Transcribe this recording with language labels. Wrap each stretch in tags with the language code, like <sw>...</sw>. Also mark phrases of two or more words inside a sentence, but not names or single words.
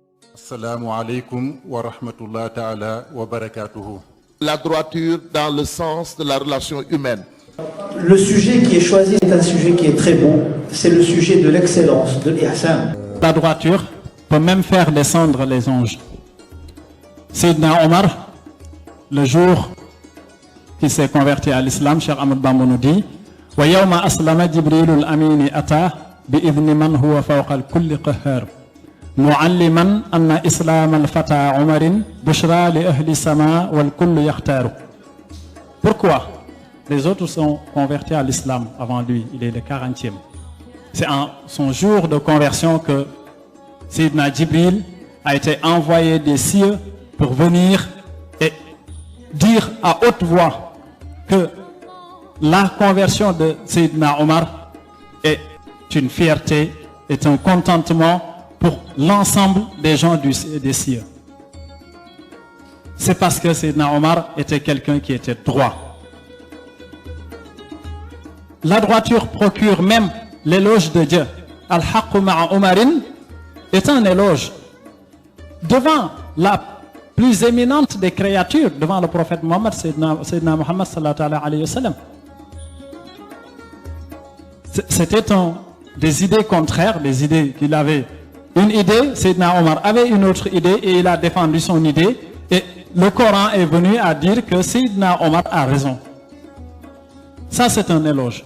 <ar>السلام عليكم ورحمة الله تعالى وبركاته.</ar> <fr>La droiture dans le sens de la relation humaine. Le sujet qui est choisi est un sujet qui est très beau. C'est le sujet de l'excellence, de l'ihsan. La droiture peut même faire descendre les anges. Sayyidina Omar, le jour qui s'est converti à l'islam, Cheikh Ahmad Bamba nous dit</fr> <ar>ويوم أسلم جبريل الأمين أتى بإذن من هو فوق الكل قهار معلما أن إسلام الفتى عمر بشرى لأهل السما والكل يختار.</ar> <fr>Pourquoi les autres sont convertis à l'islam avant lui? Il est le 40e. C'est en son jour de conversion que Sayyidina Jibril a été envoyé des cieux pour venir et dire à haute voix que la conversion de Sayyidina Omar est une fierté, est un contentement pour l'ensemble des gens des cieux. C'est parce que Sayyidina Omar était quelqu'un qui était droit. La droiture procure même l'éloge de Dieu.</fr> <ar>الحق مع عمر</ar> <fr>est un éloge devant la plus éminente des créatures, devant le prophète Mohammed,</fr> <ar>سيدنا محمد صلى الله عليه وسلم.</ar> <fr>C'était des idées contraires, des idées qu'il avait. Une idée, Sayyidina Omar avait une autre idée et il a défendu son idée. Et le Coran est venu à dire que Sayyidina Omar a raison. Ça, c'est un éloge.</fr>